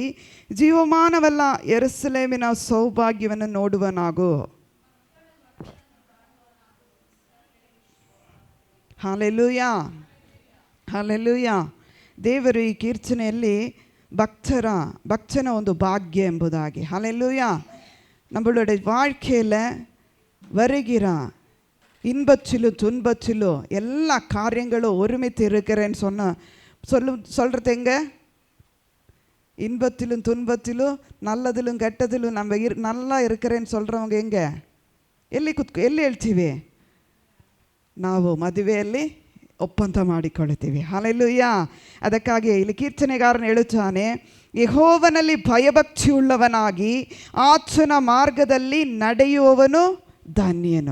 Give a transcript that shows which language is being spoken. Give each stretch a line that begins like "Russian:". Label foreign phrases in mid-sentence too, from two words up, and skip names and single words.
Kannada: ಜೀವಮಾನವೆಲ್ಲ ಯೆರೂಸಲೇಮಿನ ಸೌಭಾಗ್ಯವನ್ನು ನೋಡುವನಾಗು. ಹಲ್ಲೆಲೂಯಾ, ಹಲ್ಲೆಲೂಯಾ. ದೇವರು ಈ ಕೀರ್ತನೆಯಲ್ಲಿ ಭಕ್ತನ ಒಂದು ಭಾಗ್ಯ ಎಂಬುದಾಗಿ, ಹಲ್ಲೆಲೂಯಾ,
Tamil: நம்மளோட வாழ்க்கையில் வருகிற இன்பத்திலும் துன்பத்திலும் எல்லா காரியங்களும் ஒருமித்து இருக்கிறேன்னு சொல்கிறது எங்க? இன்பத்திலும் துன்பத்திலும் நல்லதிலும் கெட்டதிலும் நம்ம நல்லா இருக்கிறேன்னு சொல்கிறவங்க எங்கே?
Kannada: ಎಲ್ಲಿ ಹೇಳ್ತೀವಿ? ನಾವು ಮದುವೆಯಲ್ಲಿ ಒಪ್ಪಂದ ಮಾಡಿಕೊಳ್ಳುತ್ತೀವಿ. ಹಲ್ಲೆಲೂಯಾ. ಅದಕ್ಕಾಗಿ ಇಲ್ಲಿ ಕೀರ್ತನೆಗಾರನು ಹೇಳುತ್ತಾನೆ, ಯೆಹೋವನಲ್ಲಿ ಭಯಭಕ್ತಿಯುಳ್ಳವನಾಗಿ ಆತನ ಮಾರ್ಗದಲ್ಲಿ ನಡೆಯುವವನು ಧನ್ಯನು.